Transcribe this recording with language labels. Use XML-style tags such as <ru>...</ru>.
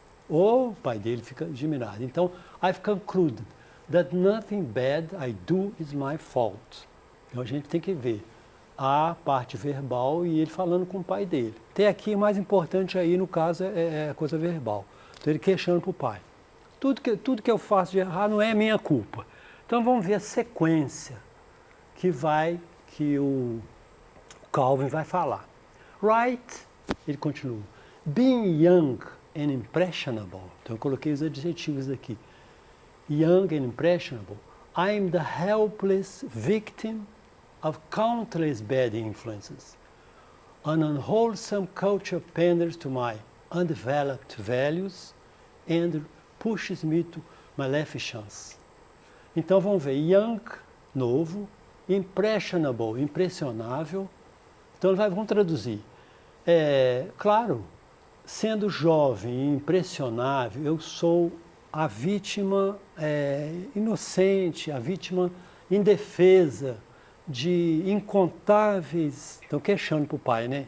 <pt>O pai dele fica admirado. Então,</pt> <en>I've concluded that nothing bad I do is my fault.</en> <pt>Então, a gente tem que ver a parte verbal e ele falando com o pai dele. Até aqui, o mais importante aí, no caso, é a coisa verbal. Então, ele queixando para o pai. Tudo que eu faço de errado não é minha culpa. Então, vamos ver a sequência que o Calvin vai falar.</pt> <en>Right,</en> <pt>ele continua,</pt> <en>being young and impressionable.</en> <pt>Então, eu coloquei os adjetivos aqui.</pt> <en>Young and impressionable. I am the helpless victim of countless bad influences. An unwholesome culture panders to my undeveloped values and pushes me to maleficence.</en> <pt>Então, vamos ver, young, novo, impressionable, impressionável. Então, vamos traduzir. Claro, sendo jovem e impressionável, eu sou a vítima inocente, a vítima indefesa de incontáveis, estão queixando para o pai, né?</pt>